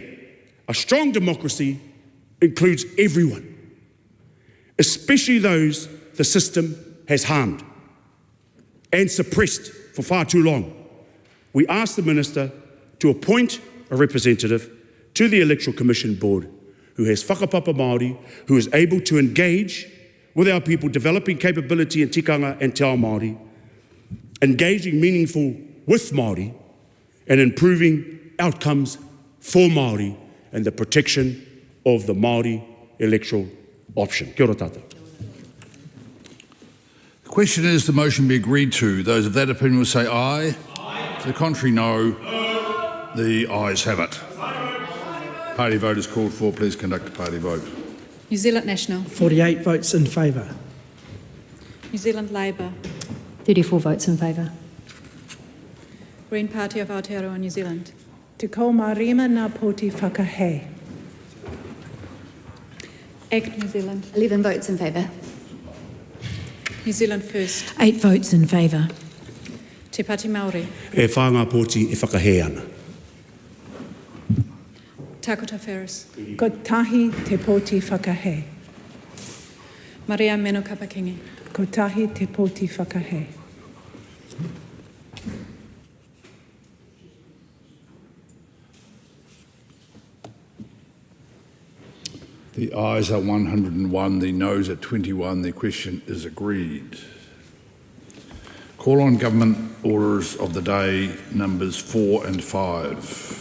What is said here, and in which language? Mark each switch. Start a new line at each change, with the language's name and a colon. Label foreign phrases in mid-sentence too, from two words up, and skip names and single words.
English: A strong democracy includes everyone, especially those the system has harmed and suppressed for far too long. We ask the Minister to appoint a representative to the Electoral Commission Board who has
Māori: whakapapa Māori,
English: who is able to engage with our people, developing capability in tikanga and
Māori: te ao Māori,
English: engaging meaningful with Māori, and improving outcomes for Māori and the protection of the Māori electoral option.
Māori: Kia ora tātou.
English: The question is the motion be agreed to. Those of that opinion will say aye. Aye. To the contrary, no. The ayes have it. Party vote is called for. Please conduct a party vote. New Zealand National. 48 votes in favour. New Zealand Labour. 34 votes in favour. Green Party of Aotearoa, New Zealand.
Māori: Te ko marima ngā poti whakahe.
English: ACT New Zealand. 11 votes in favour. New Zealand First. 8 votes in favour. Te Pāti Māori.
Māori: E whāngā pōti e whakahe ana. Tākuta Ferris. Ko tahi te poti whakahe. Maria Meno Kapakingi. Ko tahi te poti whakahe.
English: The ayes are 101, the noes are 21. The question is agreed. Call on government orders of the day numbers 4 and 5.